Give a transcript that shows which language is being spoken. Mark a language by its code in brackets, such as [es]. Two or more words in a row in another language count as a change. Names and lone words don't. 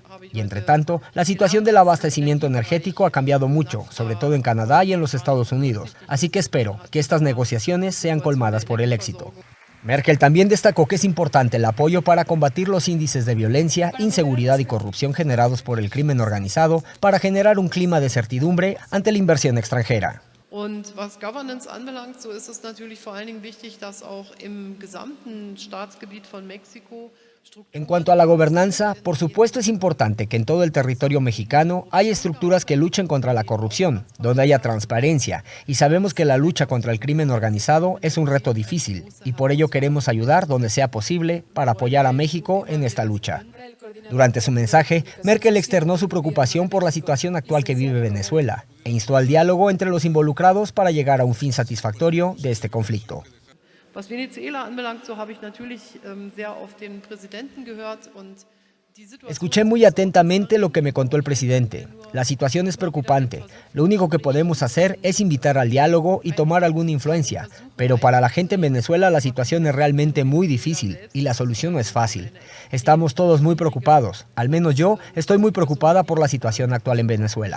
[es] Y entre tanto, la situación del abastecimiento energético ha cambiado mucho, sobre todo en Canadá y en los Estados Unidos. Así que espero que estas negociaciones sean colmadas por el éxito. Merkel también destacó que es importante el apoyo para combatir los índices de violencia, inseguridad y corrupción generados por el crimen organizado para generar un clima de certidumbre ante la inversión extranjera. [de] Und was Governance anbelangt, so ist es natürlich vor allen Dingen wichtig, dass auch im gesamten Staatsgebiet von Mexiko [es] En cuanto a la gobernanza, por supuesto es importante que en todo el territorio mexicano haya estructuras que luchen contra la corrupción, donde haya transparencia, y sabemos que la lucha contra el crimen organizado es un reto difícil, y por ello queremos ayudar donde sea posible para apoyar a México en esta lucha. Durante su mensaje, Merkel externó su preocupación por la situación actual que vive Venezuela e instó al diálogo entre los involucrados para llegar a un fin satisfactorio de este conflicto. [de] Was Venezuela anbelangt, so habe ich natürlich sehr auf den Präsidenten gehört und die Situation. [es] Escuché muy atentamente lo que me contó el presidente. La situación es preocupante. Lo único que podemos hacer es invitar al diálogo y tomar alguna influencia. Pero para la gente en Venezuela la situación es realmente muy difícil y la solución no es fácil. Estamos todos muy preocupados. Al menos yo estoy muy preocupada por la situación actual en Venezuela.